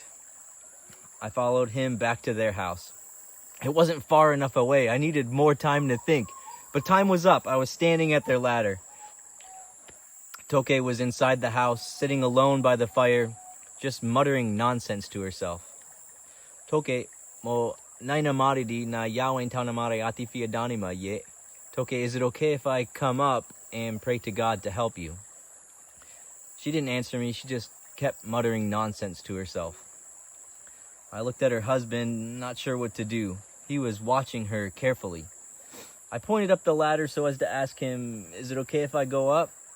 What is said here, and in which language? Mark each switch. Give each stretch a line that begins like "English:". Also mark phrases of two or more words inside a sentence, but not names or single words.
English: I followed him back to their house. It wasn't far enough away. I needed more time to think. But time was up. I was standing at their ladder. Toke was inside the house, sitting alone by the fire, just muttering nonsense to herself. Toke, mo naina maridi na yawen taunamare ati danima ye. Toke, is it okay if I come up and pray to God to help you? She didn't answer me. She just kept muttering nonsense to herself. I looked at her husband, not sure what to do. He was watching her carefully. I pointed up the ladder so as to ask him, is it okay if I go up?